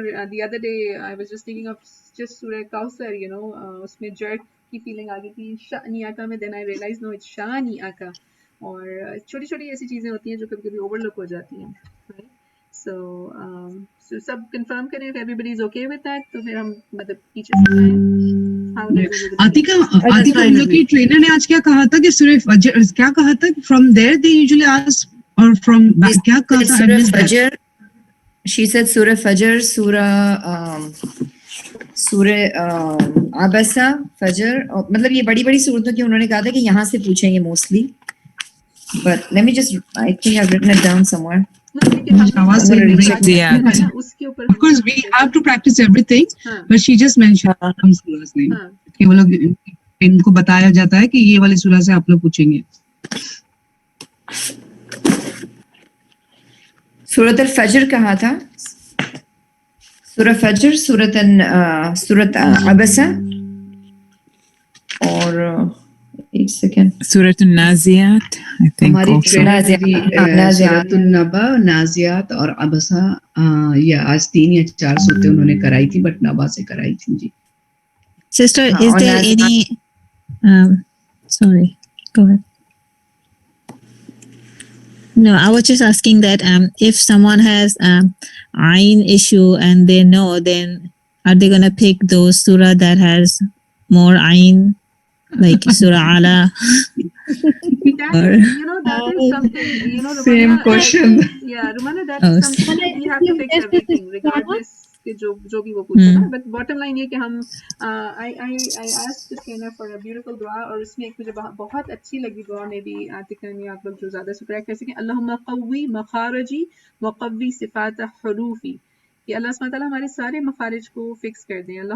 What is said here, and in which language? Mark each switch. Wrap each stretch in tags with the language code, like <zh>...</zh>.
<en>The other day I was just thinking of just Surah Kausar, उसमें jerk की feeling</en> <hi>आ गई थी शानी आका में.</hi> <en>Then I realized no, it's शानी आका.</en> <hi>और छोटी छोटी ऐसी चीजें होती हैं जो कभी कभी overlook हो जाती हैं, right? So सब confirm करें</hi> <en>if everybody is okay with that,</en> <hi>तो फिर हम मतलब पीछे से जाएं. आतिका हम लोग की ट्रेनर ने आज क्या कहा था कि सूरह फजर क्या कहा था?</hi> <en>From there they usually ask, or from</en> <hi>क्या कहा था?</hi> <en>Surah Fajr. She said Surah Fajr, Surah Abasa, Fajr.</en> <hi>मतलब ये बड़ी बड़ी सूरतों की उन्होंने कहा था कि यहाँ से पूछेंगे mostly.</hi> <en>But let me just, I think I've written it down somewhere. Of course, we have to practice everything, but she just mentioned some surah's name.</en> <hi>कि वो लोग इनको बताया जाता है कि ये वाली सूरह से आप लोग पूछेंगे. सूरत al-Fajr कहा था. सूरह Fajr, सूरत Abasa और एक second</hi> <en>Surah An-Naziyat, I think also.</en> <hi>सूरतुन नबा, नाजियात और अबसा, ये आज 3 या 4 सूरतें उन्होंने कराई थी, बट नबा से कराई थी जी.</hi> <en>Sister, is there any sorry, go ahead. No, I was just asking that if someone has iron issue and they know, then are they gonna pick those surah that has more iron, like Surah Ala? That is, that is something, Same Rumana, I question. think, yeah, Rumana, that's Oh, something that we have to fix everything, regardless</en> <hi>कि जो भी वो पूछे ना.</hi> <en>But bottom line</en> <hi>ये कि हम</hi> <en>I asked the trainer for a beautiful</en> <hi>दुआ, और उसमें एक मुझे बहुत अच्छी लगी दुआ, में भी आतिका में आप लोग जो ज़्यादा सुकरा कर सकें,</hi> <ar>अल्लाहुम्मा क़व्वी मखारजी व क़व्वी सिफ़ात हरूफी,</ar> <hi>कि अल्लाह सुब्हानहू व तआला हमारे सारे मखारिज को फिक्स कर दें.</hi>